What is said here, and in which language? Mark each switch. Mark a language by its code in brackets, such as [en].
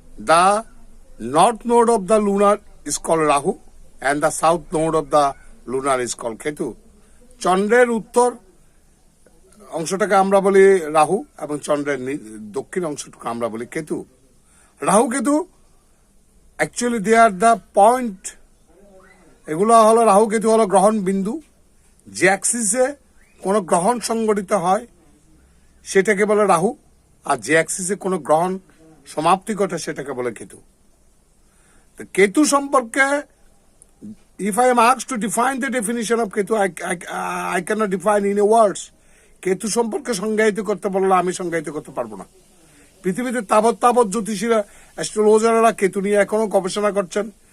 [en] The north node of the lunar is called Rahu and the south node of the lunar is called Ketu. [bn] চন্দ্রের উত্তর অংশটাকে আমরা বলি রাহু এবং চন্দ্রের দক্ষিণ অংশটাকে আমরা বলি Ketu. [en] Rahu Ketu actually they are the point. [bn] এগুলো হলো রাহু কেতু হলো গ্রহণ বিন্দু। যে অ্যাক্সিসে কোনো গ্রহণ সংগঠিত হয় সেটাকে বলে রাহু, আর যে অ্যাক্সিসে কোনো গ্রহণ সমাপ্তি ঘটে সেটাকে বলে কেতু। তো কেতু সম্পর্কে [en] if I am asked to define the definition of Ketu, I cannot define in a words. [bn] Ketu সম্পর্কে সংজ্ঞায়িত করতে বললে আমি সংজ্ঞায়িত করতে পারবো না। পৃথিবীতে তাবৎ জ্যোতিষীরা, অ্যাস্ট্রোলজাররা কেতু নিয়ে এখনো গবেষণা করছেন।